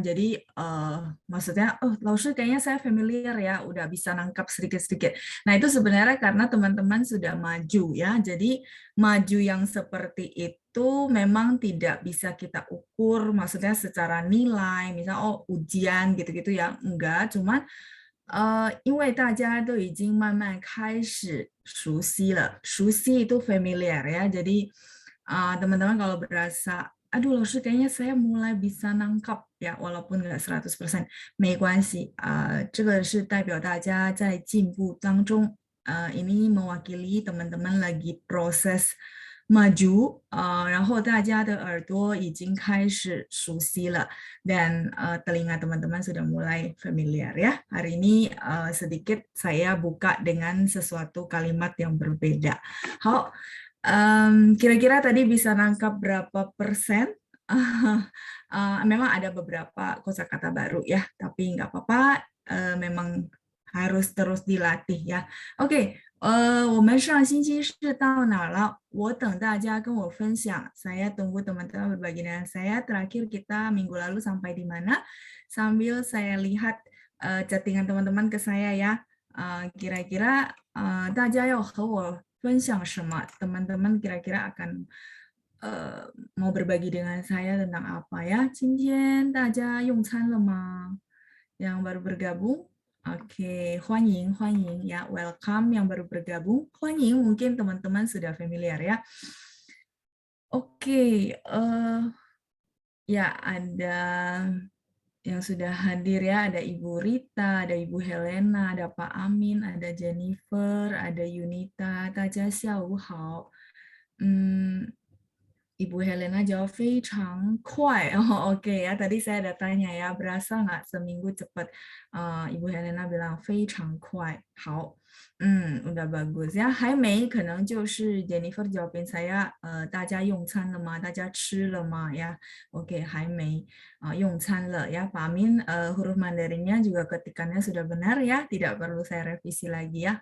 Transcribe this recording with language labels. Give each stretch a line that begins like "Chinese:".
Indonesian: Jadi maksudnya, oh, 老师 kayaknya saya familiar ya, udah bisa nangkap sedikit-sedikit. Nah, itu sebenarnya karena teman-teman sudah maju ya. Jadi maju yang seperti itu memang tidak bisa kita ukur, maksudnya secara nilai, misalnya oh ujian gitu-gitu ya, enggak. Cuman
Chinese: 因为大家都已经慢慢开始熟悉了，熟悉
Indonesian: itu familiar ya. Jadi teman-teman kalau berasa aduh, 老师 kayaknya saya mulai bisa nangkap ya, walaupun nggak 100%,
Chinese: 没关系，这个是代表大家在进步当中，
Indonesian: ini mewakili teman-teman lagi proses maju，
Chinese: 然后大家的耳朵已经开始熟悉了
Indonesian: dan telinga teman-teman sudah mulai familiar ya. Hari ini sedikit saya buka dengan sesuatu kalimat yang berbeda. 好。kira-kira tadi bisa nangkap berapa persen? Memang ada beberapa kosakata baru ya, tapi nggak apa-apa, memang harus terus dilatih ya.
Chinese: Oke, 我们上星期是到哪了？我等大家跟我分享.
Indonesian: Saya tunggu teman-teman berbagi dengan saya. Terakhir kita minggu lalu sampai di mana? Sambil saya lihat chattingan teman-teman ke saya ya. Kira-kira
Chinese: 大家要和我分享什么?
Indonesian: Teman-teman kira-kira akan mau berbagi dengan saya tentang apa ya?
Chinese: 今天大家用餐了吗?
Indonesian: Yang baru bergabung, oke, 欢迎ya, welcome yang baru bergabung. 欢迎 mungkin teman-teman sudah familiar ya. Oke, ya ada yang sudah hadir ya, ada Ibu Rita, ada Ibu Helena, ada Pak Amin, ada Jennifer, ada Yunita,
Chinese: 大家下午好.
Indonesian: Ibu Helena jawab
Chinese: 非常快.
Indonesian: Oh, oke ya, tadi saya ada tanya ya, berasa nggak seminggu cepat? Ibu Helena bilang
Chinese: 非常快.
Indonesian: 好.udah bagus ya.
Chinese: 还没 可能就是 Jennifer
Indonesian: jawabin saya,
Chinese: 大家用餐了吗？大家吃了吗 ya? Oke, 还没 用餐了 ya.
Indonesian: Pak Amin, huruf Mandarinnya juga ketikannya sudah benar ya, tidak perlu saya revisi lagi ya.